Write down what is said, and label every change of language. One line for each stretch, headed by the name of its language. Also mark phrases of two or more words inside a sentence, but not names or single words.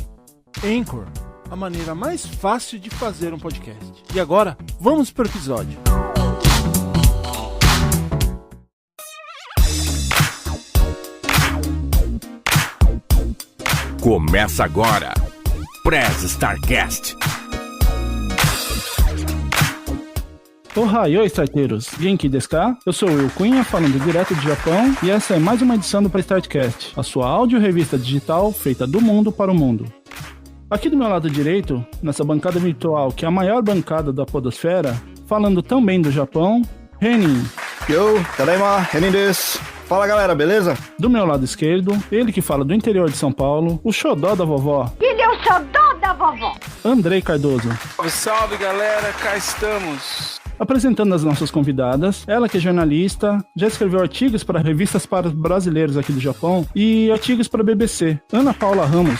Portuguese: Anchor, a maneira mais fácil de fazer um podcast. E agora, vamos para o episódio. Começa agora, Press Starcast. Ohayou, starteiros!
Japanese: 元気ですか?
Portuguese: Eu sou o Will Cunha, falando direto do Japão, e essa é mais uma edição do Press Startcast, a sua áudio-revista digital feita do mundo para o mundo. Aqui do meu lado direito, nessa bancada virtual, que é a maior bancada da podosfera, falando também do Japão, Renin.
Japanese: よ、ただいま、Renin です.
Portuguese: Fala galera, beleza? Do meu lado esquerdo, ele que fala do interior de São Paulo, o xodó da vovó. Ele é o xodó da vovó. Andrei Cardoso. Salve, salve galera, cá estamos. Apresentando as nossas convidadas, ela que é jornalista, já escreveu artigos para revistas para brasileiros aqui do Japão e artigos para a BBC, Ana Paula Ramos.